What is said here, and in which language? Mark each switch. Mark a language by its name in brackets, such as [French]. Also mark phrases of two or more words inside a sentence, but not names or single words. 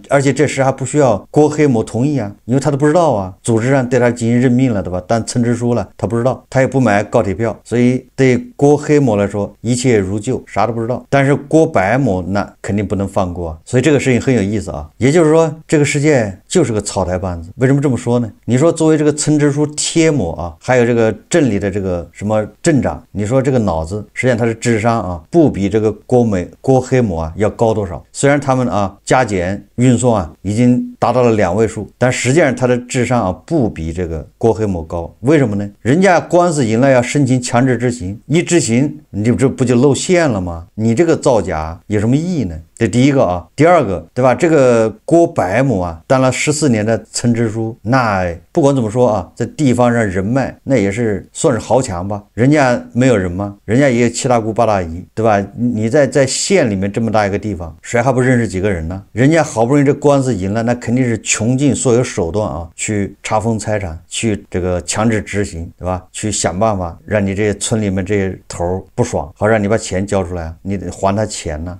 [Chinese] 而且這事還不需要郭黑某同意啊，因為他都不知道啊，組織上對他進行任命了，對吧？但村支書了他不知道，他也不買高鐵票，所以對郭黑某來說一切如舊，啥都不知道。但是郭百某那肯定不能放過啊，所以這個事情很有意思啊，也就是說這個世界就是個草台班子。為什麼這麼說呢？你說作為這個村支書貼某啊，還有這個鎮裡的這個什麼鎮長，你說這個腦子實際上他的智商啊不比這個郭黑某啊要高多少。雖然他們啊加減運送啊已經達到了2位數，但實際上他的智商啊不比這個郭黑某高。為什麼呢？人家官司贏了要申請強制執行，一執行你這不就露餡了嗎？你這個造假有什麼意義呢？這第一個啊，第二個，對吧？這個郭百某啊，當了14年的村支書，那不管怎麼說啊，在地方上人脈那也是算是豪強吧。人家沒有人嗎？人家也有7大姑8大姨，對吧？你在縣裡面這麼大一個地方，誰還不認識幾個人呢？人家好不容易這官司贏了，那肯定是窮盡所有手段啊，去查封財產，去這個強制執行，對吧？去想辦法讓你這些村裡面這些頭不爽，好讓你把錢交出來，你得還他錢呢。